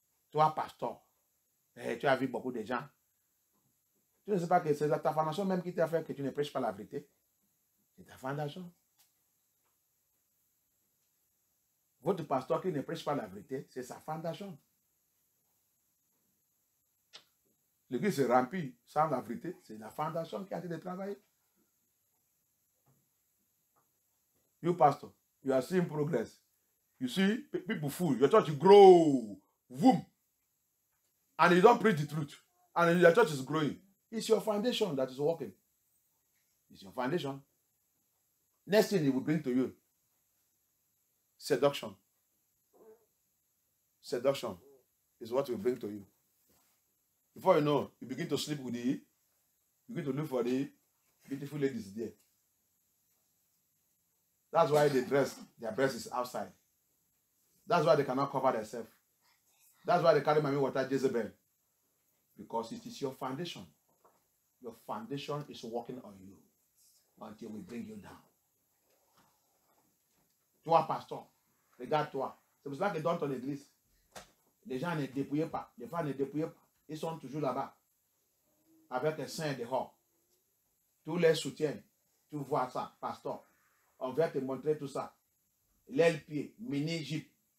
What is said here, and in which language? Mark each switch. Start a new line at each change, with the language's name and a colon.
French: Toi, pasteur, tu as vu beaucoup de gens. Tu ne sais pas que c'est ta fondation même qui t'a fait que tu ne prêches pas la vérité. C'est ta fondation. Votre pasteur qui ne prêche pas la vérité, c'est sa fondation. L'église se remplit sans la vérité, c'est la fondation qui a été de travailler.
English: You pastor, you are seeing progress. You see people full, your church grow, boom. And you don't preach the truth. And your church is growing. It's your foundation that is working. It's your foundation. Next thing it will bring to you. Seduction. Seduction is what will bring to you. Before you know, you begin to sleep with you begin to look for the beautiful ladies there. That's why they dress, their breast is outside. That's why they cannot cover themselves. That's why they carry Mami Water Jezebel. Because it is your foundation. Your foundation is working on you until we bring you down.
French: Toi, pasteur, regarde-toi. C'est pour cela que dans ton église, les gens ne dépouillent pas. Les femmes ne dépouillent pas. Ils sont toujours là-bas. Avec les seins dehors. Tous les soutiennent. Tu vois ça, pasteur. On va te montrer tout ça. L'aile-pied, mini-jupe.